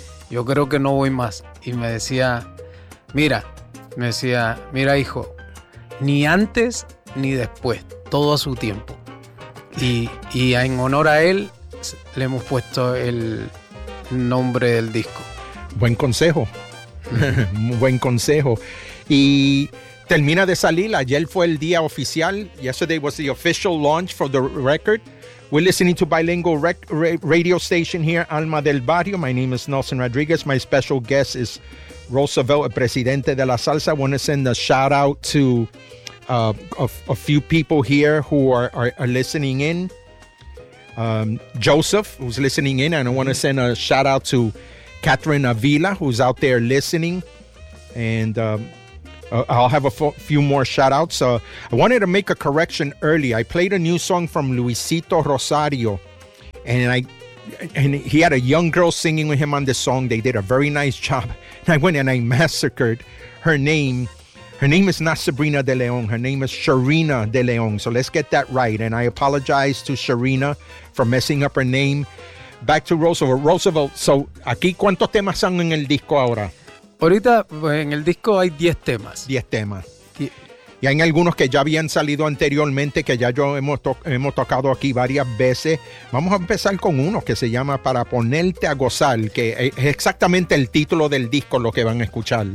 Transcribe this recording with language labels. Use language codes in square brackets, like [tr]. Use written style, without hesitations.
[es] Yo creo que no voy más. Y me decía, mira, hijo, ni antes ni después, todo a su tiempo. Y en honor a él, le hemos puesto el nombre del disco. Buen consejo. Buen consejo. Y termina de salir, ayer fue el día oficial. [en] Yesterday was the official launch for the record. We're listening to bilingual radio station here, Alma del Barrio. My name is Nelson Rodriguez. My special guest is Roosevelt, [es] el presidente de la salsa. [en] I want to send a shout out to a few people here who are listening in. Joseph, who's listening in, and I want to send a shout out to Catherine Avila, who's out there listening. And I'll have a few more shout outs. I wanted to make a correction early. I played a new song from Luisito Rosario, and he had a young girl singing with him on this song. They did a very nice job. And I went and I massacred her name. Her name is not Sabrina de Leon. Her name is Sharina de Leon. So let's get that right. And I apologize to Sharina for messing up her name. Back to Roosevelt. [es] Roosevelt, so aquí, ¿cuántos temas son en el disco ahora? Ahorita, pues, en el disco hay 10 temas. 10 temas. Y hay algunos que ya habían salido anteriormente, que ya yo hemos tocado aquí varias veces. Vamos a empezar con uno que se llama Para Ponerte a Gozar, que es exactamente el título del disco lo que van a escuchar.